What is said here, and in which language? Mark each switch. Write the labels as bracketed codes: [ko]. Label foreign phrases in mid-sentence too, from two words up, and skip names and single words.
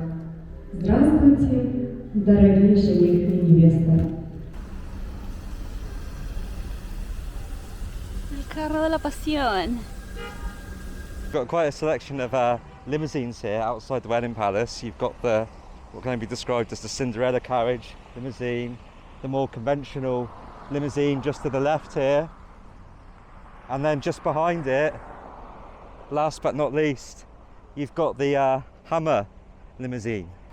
[ru] Здравствуйте, дорогие жених и невеста. [es] El carro de la pasión. [en] We've got quite a selection of limousines here outside the wedding palace. You've got what can be described as the Cinderella carriage limousine, the more conventional limousine just to the left here, and then just behind it, last but not least, you've got the Hummer limousine.